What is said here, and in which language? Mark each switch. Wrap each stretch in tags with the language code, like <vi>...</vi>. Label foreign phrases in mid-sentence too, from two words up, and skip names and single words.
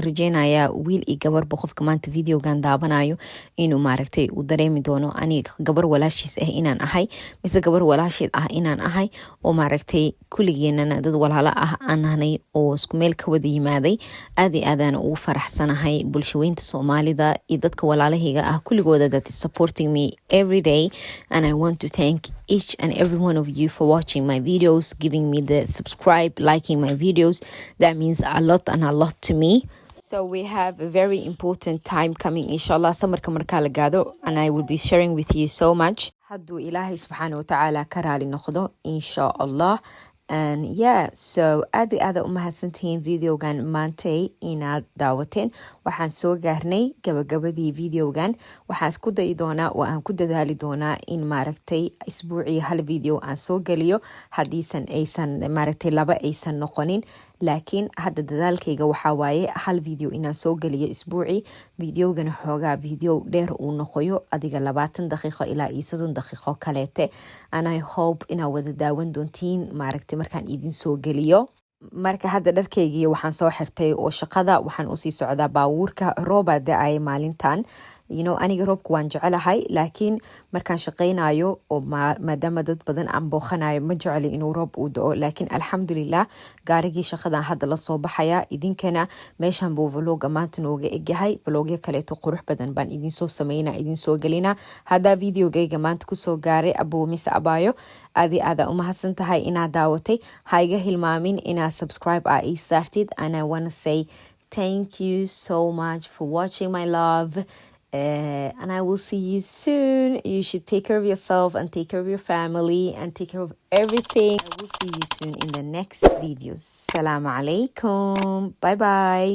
<so>rajeynayaa wiil iyo gabarba qofka maanta videogan daawanayo inuu maaragtay uu dareemi doono aniga gabar walaashiis ah inaan ahay mise gabar walaasheed ah inaan ahay oo maaragtay kulligeenana dad walaalo ah aananay oo isku meel ka wada yimaaday aad iyo aadaan ugu faraxsanahay bulshaweynta Soomaalida iyo dadka walaalahayga ah kulligooda</so> <en>that is supporting me every day and I want to thank each and every one of you for watching my videos, giving me the subscribe, liking my videos. That means a lot and a lot to me. So we have a very important time coming</en> <so>inshallah samarka marka la gaado</so> <en>and I will be sharing with you so much</en> <so>haduu ilaahay</so> <ar>سبحانه وتعالى</ar> <so>ka raali noqdo inshallah</so> <en>and yeah so</en> <so>aad u mahadsantihiin videogan maantay inaad daawateen waxaan soo gaarnay gabagabadii videogan waxaan isku dayi doonaa oo aan ku dadaali doonaa in maaragtay isbuucii hal video aan soo geliyo hadiisan aysan maaragtay laba aysan noqonin laakiin hadda dadaalkayga waxaa waaye hal video inaan soo geliyo isbuucii videogana xoogaa video dheer uu noqoyo adiga 20 daqiiqo ilaa 30 daqiiqo kaleete</so> <en>and I hope</en> <so>inaa wada daawan doontiin maaragtay markaan idin soo geliyo marka hadda dharkaygii waxaan soo xirtay oo shaqada waxaan usii socdaa baawuurka rooba da'ay maalintan aniga roobku waan jecelahay laakiin markaan shaqaynayo oo maadaama dad badan aan booqanayo ma jeceli inuu roob uu da'o laakiin alxamdulillah gaarigii shaqadan hadda la soo baxaya idinkana meeshan buu vlogga maanta nooga egyahay vlogyo kaleeto qurux badan baan idin soo sameynaa idin soo gelina haddaa videogayga maanta kusoo gaaray abuu mise abaayo aada u mahadsan tahay inaad daawatay ha iga hilmaamin inaad subscribe ii saartid</so> <en>and I want to say thank you so much for watching my love and I will see you soon. You should take care of yourself and take care of your family and take care of everything. I will see you soon in the next videos.</en> <ar>السلام عليكم.</ar> <en>Bye bye.</en>